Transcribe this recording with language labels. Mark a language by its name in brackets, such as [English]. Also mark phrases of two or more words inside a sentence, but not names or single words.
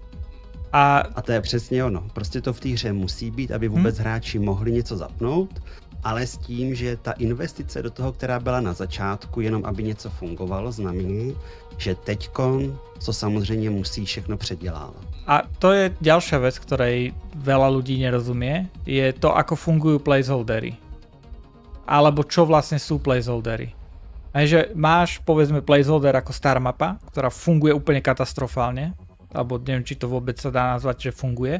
[Czech] A to je přesně ono. Prostě to v té hře musí být, aby vůbec hráči mohli něco zapnout, ale s tím, že ta investice do toho, která byla na začátku, jenom aby něco fungovalo, znamená, že teďkon, co samozřejmě musí všechno předělávat. [Slovak] A to je ďalšia vec, ktorej veľa ľudí nerozumie, je to, ako fungujú placeholdery. Alebo čo vlastne sú placeholdery. A že máš, povedzme, placeholder ako star mapa, ktorá funguje úplne katastrofálne, alebo neviem, či to vôbec sa dá nazvať, že funguje.